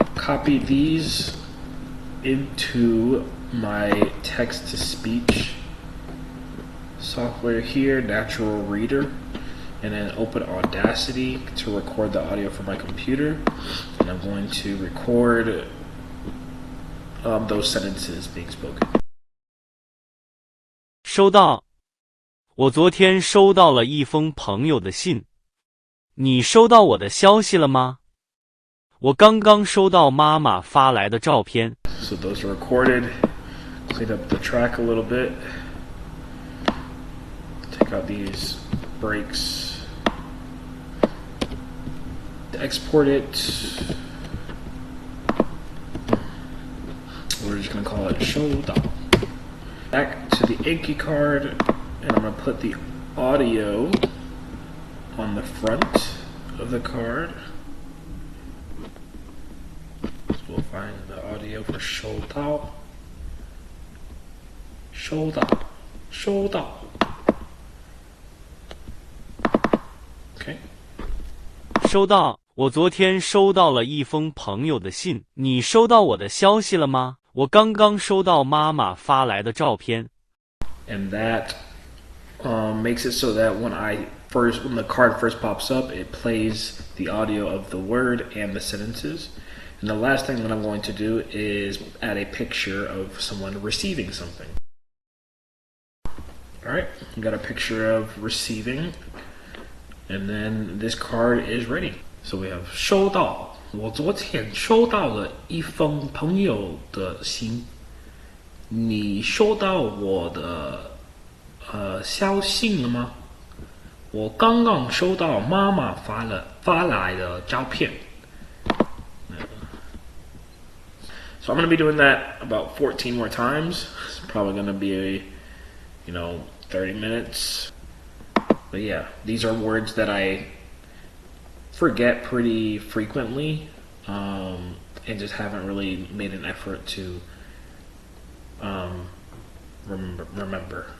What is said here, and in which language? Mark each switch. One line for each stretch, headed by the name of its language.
English: Copy these into my text-to-speech software here, Natural Reader, and then open Audacity to record the audio from my computer. And I'm going to record those sentences being spoken.
Chinese: 收到。我昨天收到了一封朋友的信。你收到我的消息了吗？我刚刚收到妈妈发来的照片。
English: So those are recorded. Clean up the track a little bit. Take out these breaks. Export it. We're just going to call it 收到. Back to the Anki card. and I'm going to put the audio on the front of the card. So we'll find the audio for 收到.
Chinese: 收到.收到.
English: Okay.
Chinese: 收到，我昨天收到了一封朋友的信。你收到我的消息了吗？我刚刚收到妈妈发来的照片。
English: And that makes it so that when the card first pops up, it plays the audio of the word and the sentences. And the last thing that I'm going to do is add a picture of someone receiving something. Alright, we got a picture of receiving, and then this card is ready. So we have
Chinese: 收到，我昨天收到了一封朋友的信。你收到我的消息了吗？我刚刚收到妈妈发来的照片。
English: So I'm going to be doing that about 14 more times. It's probably going to be 30 minutes. But yeah, these are words that I forget pretty frequently, and just haven't really made an effort to remember.